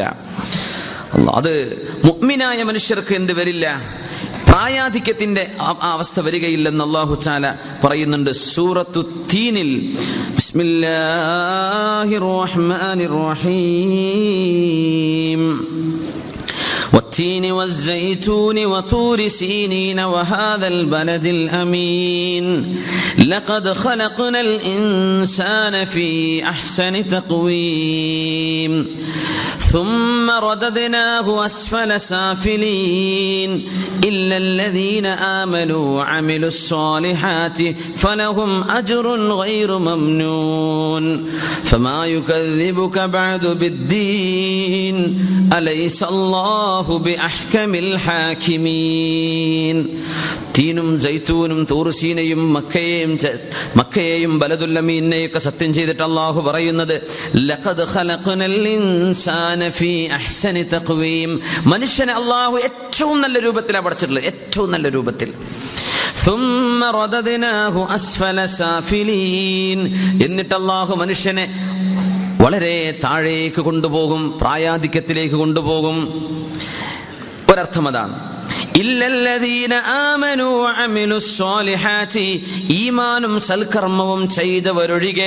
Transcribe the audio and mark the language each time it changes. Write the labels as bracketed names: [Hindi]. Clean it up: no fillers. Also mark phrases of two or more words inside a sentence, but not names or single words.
[Malayalam] അത് മുഅ്മിനായ മനുഷ്യർക്ക് എന്ത് വരില്ല, പ്രായാധിക്യത്തിന്റെ അവസ്ഥ വരികയില്ലെന്ന് അല്ലാഹു തആല പറയുന്നുണ്ട് സൂറത്തു തീനിൽ. [Arabic] بسم الله الرحمن الرحيم. والتين والزيتون وطور سينين وهذا البلد الأمين لقد خلقنا الإنسان في أحسن تقويم ثم رددناه أسفل سافلين إلا الذين آمنوا وعملوا الصالحات فلهم أجر غير ممنون فما يكذبك بعد بالدين أليس الله بأحكم الحاكمين. [Malayalam] തീനും ജൈത്തൂനും തൂർസീനയും മക്കയെയും ബലദുൽ അമീനെയൊക്കെ സത്യം ചെയ്തിട്ട് അല്ലാഹു പറയുന്നത്, [Arabic] لقد خلقنا الإنسان في أحسن تقويم, [Malayalam] മനുഷ്യനെ അല്ലാഹു ഏറ്റവും നല്ല രൂപത്തിലാണ് പടച്ചിട്ടുള്ളത്, ഏറ്റവും നല്ല രൂപത്തിൽ. [Arabic] ثم رددناه أسفل سافلين, [Malayalam] എന്നിട്ട് അല്ലാഹു മനുഷ്യനെ വളരെ താഴേക്ക് കൊണ്ടുപോകും, പ്രായാധിക്യത്തിലേക്ക് കൊണ്ടുപോകും. ഒരർത്ഥം അതാണ്. [Arabic] إلا الذين آمنوا وعملوا الصالحات, [Malayalam] ഈമാനും സൽക്കർമ്മവും ചെയ്തവരൊഴികെ.